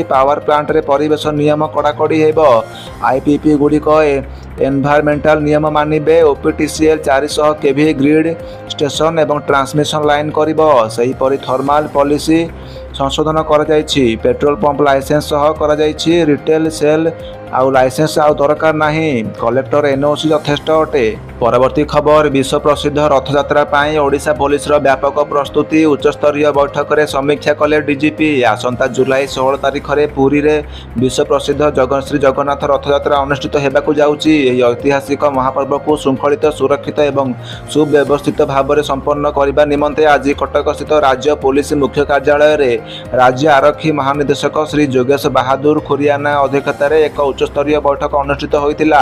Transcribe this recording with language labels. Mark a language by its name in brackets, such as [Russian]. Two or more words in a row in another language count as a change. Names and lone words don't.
[English] power plant [Odia] ରେ ପରିବେଶ ନିୟମ କଡ଼ାକଡ଼ି ହେବ। IPP ଗୁଡ଼ିକ ଏନଭାଇରନମେଣ୍ଟାଲ ନିୟମ ମାନିବେ। [English] OPTCL 400 kV grid station [Odia] ଏବଂ [English] transmission line [Odia] କରିବ। ସେହି ପରି [English] thermal policy [Odia] ସଂଶୋଧନ କରା ଯାଉଛି। [English] petrol pump licence [Odia] ସହ କରା ଯାଉଛି। [English] retail sale [Odia] ଆଉ ଲାଇସେନ୍ସ ଆଉ ଦରକାର ନାହିଁ। କଲେକ୍ଟର NOC ଯଥେଷ୍ଟ ଅଟେ। ପରବର୍ତ୍ତୀ ଖବର ବିଶ୍ୱ ପ୍ରସିଦ୍ଧ ରଥଯାତ୍ରା ପାଇଁ ଓଡ଼ିଶା ପୋଲିସର ବ୍ୟାପକ ପ୍ରସ୍ତୁତି ଉଚ୍ଚସ୍ତରୀୟ ବୈଠକରେ ସମୀକ୍ଷା କଲେ ଡିଜିପି। ଆସନ୍ତା ଜୁଲାଇ 16 ତାରିଖରେ ପୁରୀରେ ବିଶ୍ୱ ପ୍ରସିଦ୍ଧ ଶ୍ରୀ ଜଗନ୍ନାଥ ରଥଯାତ୍ରା ଅନୁଷ୍ଠିତ ହେବାକୁ ଯାଉଛି। ଏହି ଐତିହାସିକ ମହାପର୍ବକୁ ଶୃଙ୍ଖଳିତ ସୁରକ୍ଷିତ ଏବଂ ସୁବ୍ୟବସ୍ଥିତ ଭାବରେ ସମ୍ପନ୍ନ କରିବା ନିମନ୍ତେ ଆଜି କଟକସ୍ଥିତ ରାଜ୍ୟ ପୋଲିସ ମୁଖ୍ୟ କାର୍ଯ୍ୟାଳୟରେ ରାଜ୍ୟ ଆରକ୍ଷୀ ମହାନିର୍ଦ୍ଦେଶକ ଶ୍ରୀ ଯୋଗେଶ ବାହାଦୁର ଖୁରିଆନା ଅଧ୍ୟକ୍ଷତାରେ ଏକ ଉଚ୍ଚସ୍ତରୀୟ ବୈଠକ ଅନୁଷ୍ଠିତ ହୋଇଥିଲା।